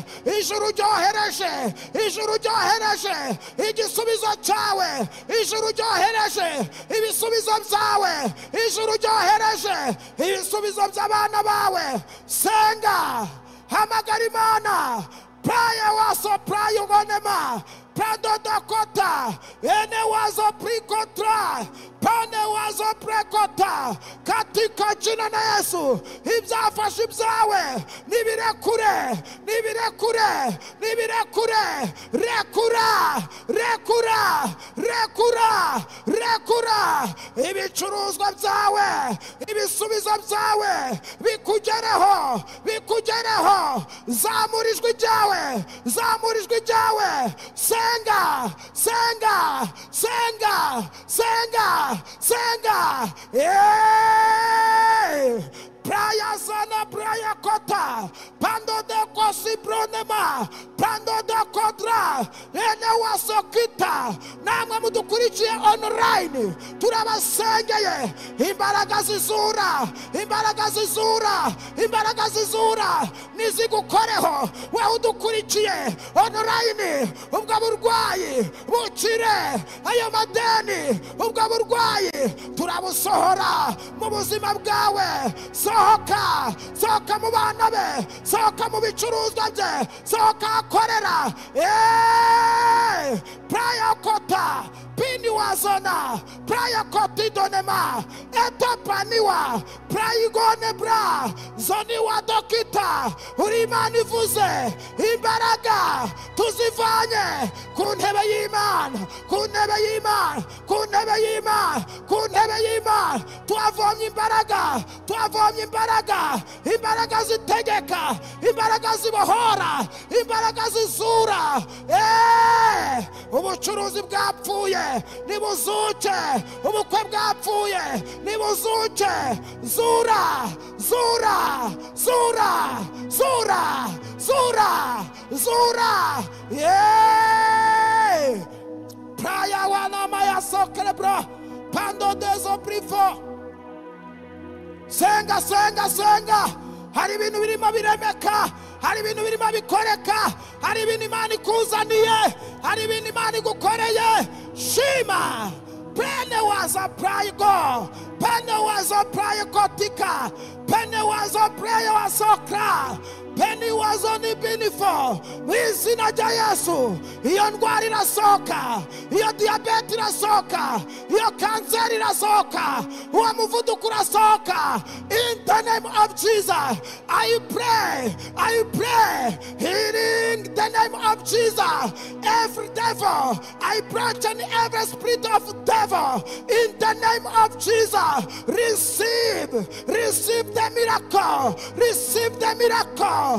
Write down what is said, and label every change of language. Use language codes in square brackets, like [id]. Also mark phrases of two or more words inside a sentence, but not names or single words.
[rw] Ijuru ryohereje igisubizo cyawe, ijuru ryohereje ibisubizo byawe, ijuru ryohereje ibisubizo by'abana bawe. Senga, hamagara Imana. Praya waso prayo gonema Prado Dakota, ene wazo prikotra, pane wazo prekota, [sw] katika jina na Yesu. [rw] Ibyafashe ibyawe nibirekure, rekura. Ibicuruzwa byawe, ibisubizo byawe bikugereho. Zamurijwe ryawe. Senga. Praya sana praya kota pando de kosi bronema pando de kodra ene wasokita. Namwe mudukurikiye online turabasengeye, imbaraga zizura nizigukoreho. Wewe udukurikiye online, ubwo burwayi bukire, ayo madeni ubwo burwayi turabusohora mu buzima bwawe. Sohoka mu bana be, sohoka mu bicuruzwa bye, sohoka akorera. Praya kota pini wazona, praya koti donema etapaniwa prayigone bra zoni wa dokita. Uri Imana ivuze, imbaraga tuzivanye ku ntebe y'Imana. Tuavomye imbaraga zitegeka, imbaraga zibohora, imbaraga zizura. Ubucuruzi bwapfuye nibuzuke, ubukwe bwapfuye nibuzuke. Zura. Praya wana maya sokrebra pando dezo prifo. Senga. Hari ibintu birimo biremeka, hari ibintu birimo bikoreka, hari ibintu Imana ikuzaniye, hari ibintu Imana igukoreye. Shima. Pene waza praigo, pene waza praikotika, pene waza prayo wasokra, penny was only before. Mwizina ja Yesu, iyo ndwara irasoka, iyo diabete irasoka, iyo cancer irasoka, uwo muvuduko urasoka. [en] In the name of Jesus, I pray, healing the name of Jesus. Every devil, I break every spirit of devil. In the name of Jesus, receive the miracle, receive the miracle.